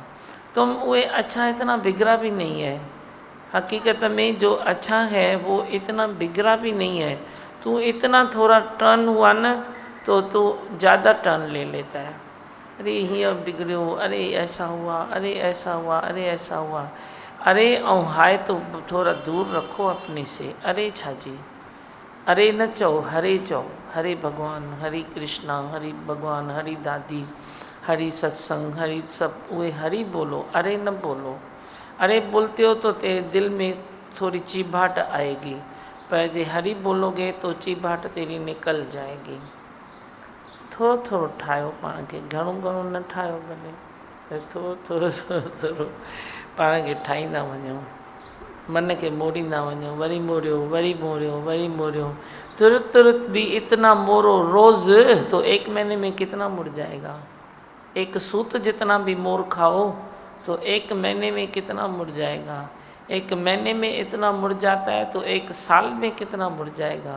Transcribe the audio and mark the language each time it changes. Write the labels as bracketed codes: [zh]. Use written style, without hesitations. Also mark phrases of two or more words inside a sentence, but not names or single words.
[hi] तुम वो अच्छा इतना बिगड़ा भी नहीं है, हकीकत में जो अच्छा है वो इतना बिगड़ा भी नहीं है। तू इतना थोड़ा टर्न हुआ ना तो तू ज़्यादा टर्न ले लेता है। अरे ये बिगड़ो, अरे ऐसा हुआ, अरे ऐसा हुआ, अरे ऐसा हुआ, अरे ऐं हाय तो थोड़ा दूर रखो अपने से। [sd] अरे छाजी, अरे न चओ, हरे चओ, हरे भगवान, हरे कृष्णा, हरि भगवान, हरि दादी, हरि सत्संग, हरि सब उहे हरि बोलो, अरे न बोलो। [hi] अरे बोलते हो तो तेरे दिल में थोड़ी चिभाहट आएगी, पर यदि हरि बोलोगे तो चिभाहट तेरी निकल जाएगी। [sd] थोरो थोरो ठाहियो पाण खे, घणो घणो न ठाहियो भले, थोरो थोरो थोरो थोरो पाण खे ठाहींदा वञो, मन खे मोड़ींदा वञो, वरी मोड़ियो, वरी मोड़ियो, वरी मोड़ियो। [hi] तुरंत तुरंत भी इतना मोड़ो रोज़ तो 1 महीने में कितना मुड़ जाएगा। एक सूत जितना भी मोर खाओ तो 1 महीने में कितना मुड़ जाएगा। 1 महीने में इतना मुड़ जाता है तो 1 साल में कितना मुड़ जाएगा।